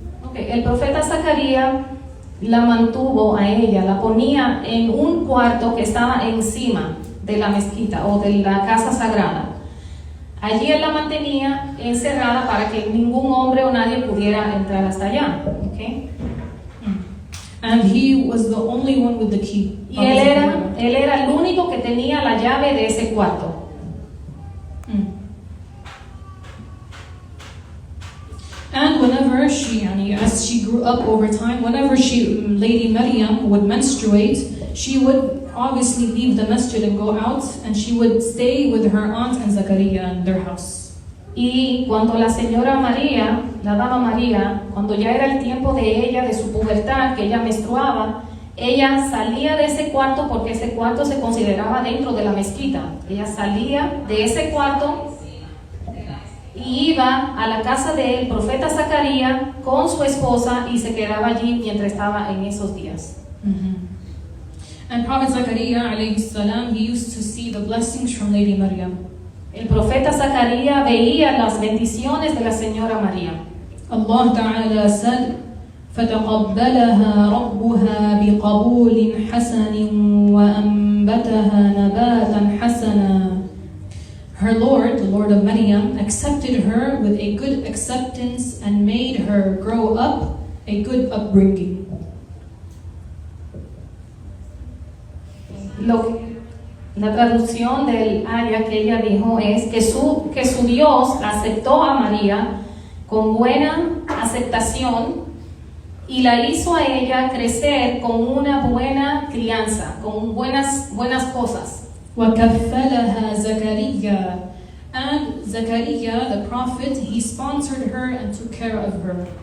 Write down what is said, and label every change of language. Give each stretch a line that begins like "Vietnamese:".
Spanish: Okay, el profeta Zacarías la mantuvo a ella, la ponía en un cuarto que estaba encima de la mezquita o de la casa sagrada. Allí él la mantenía encerrada para que ningún hombre o nadie pudiera entrar hasta allá.
English: Okay? And he was the only one with the key.
Spanish: Y él era el único que tenía la llave de ese cuarto.
English: And whenever as she grew up over time, whenever Lady Maryam would menstruate, she would obviously leave the masjid and go out, and she would stay with her aunt and Zachariah in their house.
Spanish: Y cuando la señora María, la dama María, cuando ya era el tiempo de ella, de su pubertad, que ella menstruaba, ella salía de ese cuarto porque ese cuarto se consideraba dentro de la mezquita. Ella salía de ese cuarto y iba a la casa del profeta Zacarías con su esposa y se quedaba allí mientras estaba en esos días.
English: And Prophet Zechariah alayhi salam, he used to see the blessings from Lady Maryam.
Spanish: El profeta Zacarías veía las bendiciones de la señora María.
Arabic: Allah Ta'ala said, فَتَقَبَّلَهَا رَبُّهَا بِقَبُولٍ حَسَنٍ وَأَنبَتَهَا نَبَاتًا حَسَنًا.
English: Her Lord, the Lord of Maryam, accepted her with a good acceptance and made her grow up a good upbringing.
Spanish: La traducción del área que ella dijo es que su Dios aceptó a María con buena aceptación y la hizo a ella crecer con una buena crianza, con buenas cosas.
Arabic: وَكَفَّلَهَا زَكَرِيَّا.
English: And Zechariah, the prophet, he sponsored her and took care of her.